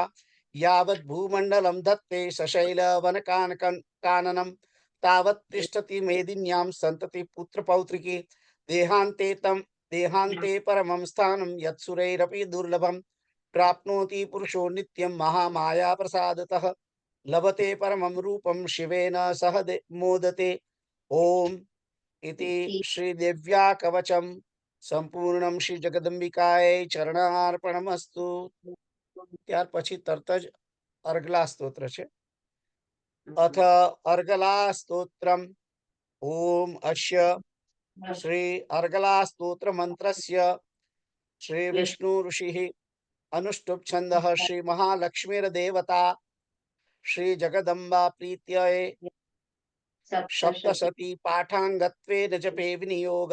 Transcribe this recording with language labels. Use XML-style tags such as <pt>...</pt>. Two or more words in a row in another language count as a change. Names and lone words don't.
<sa>यावत् भूमण्डलं धत्ते सशैलवनकाननं तावत् तिष्ठति मेदिन्यां सन्तति पुत्रपौत्रिकी देहान्ते परमं स्थानं यत्सुरैरपि दुर्लभम् प्राप्नोति पुरुषो नित्यं महामाया प्रसादतः लभते परमं रूपं शिवेन सह मोदते ओम इति श्रीदेव्या कवचम संपूर्णम श्री जगदंबिकाय चरणार्पणमस्तु।</sa> <gu>ત્યાર પછી તરત જ અર્ગલા સ્તોત્ર છે।</gu> <sa>अथ अर्गला स्तोत्रम ओम अश्य श्री अर्गला स्तोत्र मंत्रस्य श्री विष्णु ऋषिः अनुष्टुप् छन्दः श्री महालक्ष्मीर्देवता श्री जगदम्बा प्रीत्यै सप्तशती पाठाङ्गत्वेन जपे विनियोग।</sa>